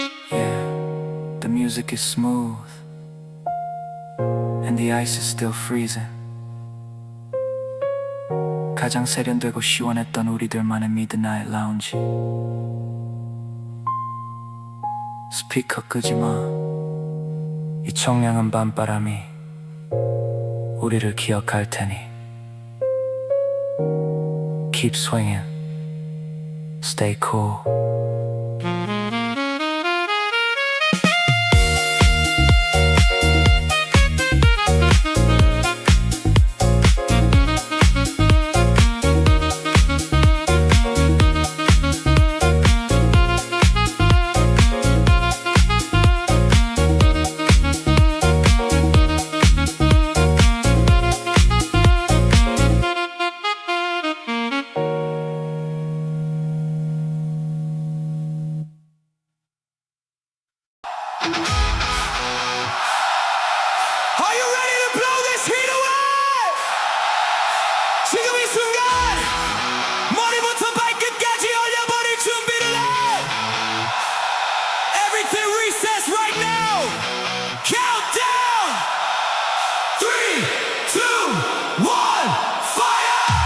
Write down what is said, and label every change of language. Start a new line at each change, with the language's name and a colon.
English: Yeah, the music is smooth and the ice is still freezing.
Korean: 가장 세련되고 시원했던 우리들만의 Midnight Lounge. 스피커 끄지마. 이 청량한 밤바람이 우리를 기억할 테니.
English: Keep swinging. Stay cool. Are you ready to blow this heat away?
Korean: 지금 이 순간 머리부터 발끝까지 올려버릴 준비를 해
English: Everything recess right now Countdown 3, 2, 1 Fire